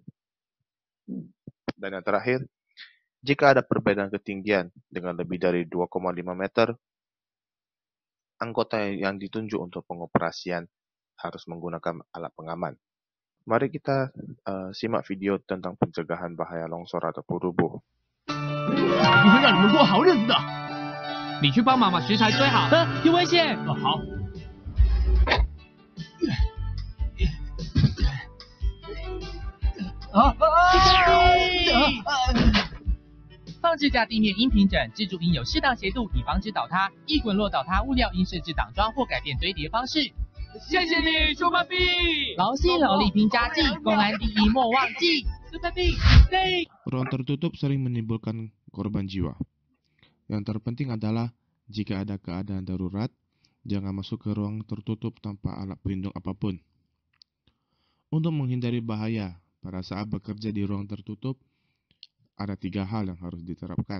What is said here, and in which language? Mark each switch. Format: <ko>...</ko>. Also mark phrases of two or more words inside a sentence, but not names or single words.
<id>Dan yang terakhir, jika ada perbedaan ketinggian dengan lebih dari 2,5 meter, anggota yang ditunjuk untuk pengoperasian harus menggunakan alat pengaman. Mari kita simak video tentang pencegahan bahaya longsor ataupun rubuh.</id> <zh>我会让你们过好日子的。你去帮忙把石材堆好。有危险！好。放置架地面应平整，支柱应有适当斜度，以防止倒塌。易滚落倒塌物料应设置挡桩或改变堆叠方式。谢谢你，出发币！劳心劳力拼家计，公安第一莫忘记。出发币，对。</zh> <id>Ruang tertutup sering menimbulkan korban jiwa. Yang terpenting adalah jika ada keadaan darurat, jangan masuk ke ruang tertutup tanpa alat pelindung apapun. Untuk menghindari bahaya pada saat bekerja di ruang tertutup, ada 3 hal yang harus diterapkan.</id>